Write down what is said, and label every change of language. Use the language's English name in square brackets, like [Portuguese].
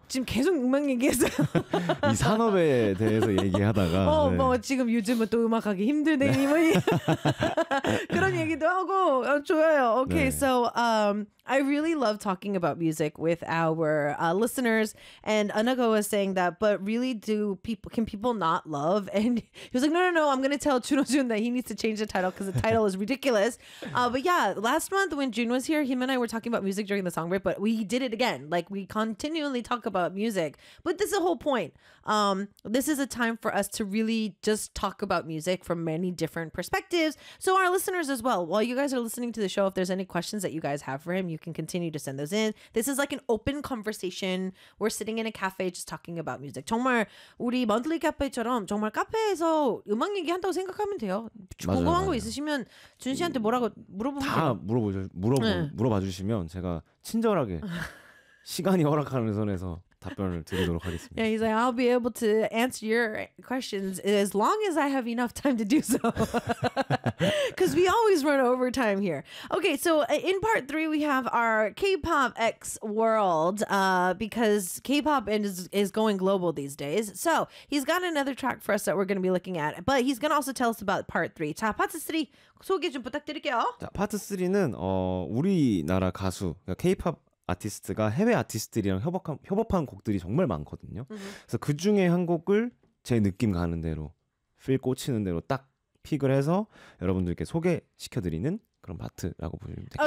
[Korean] 지금 계속 음악 얘기했어요. 이 산업에 대해서 얘기하다가 뭐 지금 요즘은 또 음악하기 힘드네. 네. 그런 얘기도 하고 좋아요. Okay, 네. [English] So I really love talking about music with our listeners. And Anuga was saying that, but really can people not love? And he was like, no, I'm going to tell Junojun that he needs to change the title because the title is ridiculous. But yeah, last month when Jun was here, him and I were talking about music during the song break, but we did it again. Like, we continually talk about music. But this is the whole point. This is a time for us to really just talk about music from many different perspectives. So our listeners as well, while you guys are listening to the show, if there's any questions that you guys have for him, you can continue to send those in. This is like an open conversation. We're sitting in a cafe just talking about music. [Korean] 정말 우리 monthly cafe처럼 정말 카페에서 음악 얘기한다고 생각하면 돼요. 궁금한 거 있으시면 준 씨한테 뭐라고 물어봐 주시면 제가 친절하게 시간이 허락하는 선에서 답변을 드리도록 하겠습니다. [English] Yeah, he's like, I'll be able to answer your questions as long as I have enough time to do so. Because we always run over time here. Okay, so in part three, we have our K-pop X world, because K-pop is going global these days. So he's got another track for us that we're going to be looking at. But he's going to also tell us about part three. [Korean] 자, 파트 3 소개 좀 부탁드릴게요. 자, 파트 3는 우리나라 가수, 그러니까 K-pop 아티스트가 해외 아티스트들이랑 협업한 곡들이 정말 많거든요. 그래서 그 중에 한 곡을 제 느낌 가는 대로, 필 꽂히는 대로 딱 픽을 해서 여러분들께 소개시켜드리는 그런 파트라고 보시면 되겠습니다.